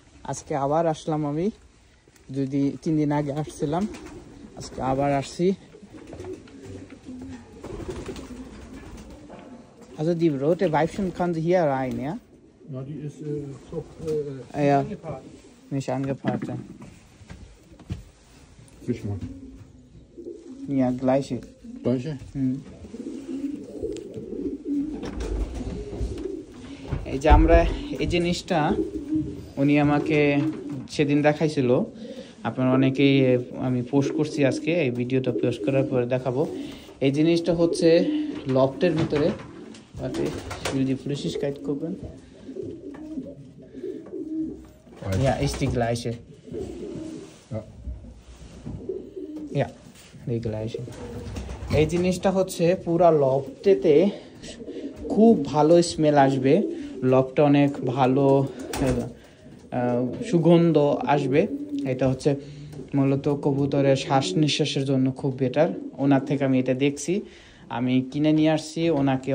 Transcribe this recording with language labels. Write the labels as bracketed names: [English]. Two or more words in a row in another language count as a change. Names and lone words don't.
[Bangla] আজকে আবার আসলাম আমি 3 দিন আগে আসছিলাম আজকে আবার আসছি [German] Also die rote Weibchen kann sie hier rein, ja? Ja, die ist doch Ja. angepaart. Nicht angepaart. Ja. Wisch mal. Ja, gleiche. Gleiche? [Bangla] এই যে আমরা এই জিনিসটা উনি আমাকে সেদিন দেখাইছিল আপনারা অনেকেই আমি পোস্ট করছি আজকে এই ভিডিওটা পোস্ট করার পরে দেখাবো এই জিনিসটা হচ্ছে লফটের ভিতরে [German] Warte, ich will die Flüssigkeit gucken. Ja, ist die gleiche. Ja. Ja, die gleiche. [Bangla] এই জিনিসটা হচ্ছে পুরো লফটেতে খুব ভালো স্মেল আসবে লফটে অনেক ভালো সুগন্ধ আসবে এটা হচ্ছে মূলত কবুতরের শ্বাস নিঃশ্বাসের জন্য খুব বেটার ওনার থেকে আমি এটা দেখছি আমি কিনে নিয়ে আসছি ওনাকে